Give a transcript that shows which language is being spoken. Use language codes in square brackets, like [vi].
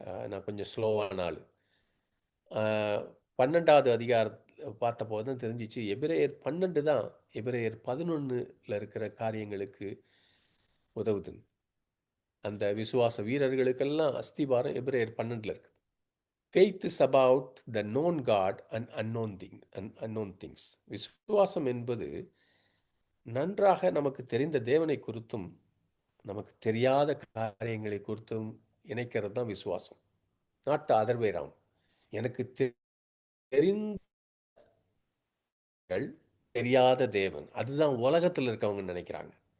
[ta] நான் கொஞ்சம் ஸ்லோவான ஆள். 12வது அதிகாரம் பார்த்தபோது தான் தெரிஞ்சிச்சு, எபிரேயர் 12 தான் எபிரேயர் 11ல் இருக்கிற காரியங்களுக்கு உதவுது. அந்த விசுவாச வீரர்களுக்கெல்லாம் அஸ்திபாரம் எபிரேயர் 12ல் இருக்கு. [en] Faith is about the known God and unknown things. [ta] விசுவாசம் என்பது நன்றாக நமக்கு தெரிந்த தேவனை குறித்தும் நமக்கு தெரியாத காரியங்களை குறித்தும் இணைக்கிறது தான் விசுவாசம். [en] Not the other way round. [ta] எனக்கு தெரிந்த தெரியாத தேவன், அதுதான் உலகத்தில் இருக்கவங்க நினைக்கிறாங்க.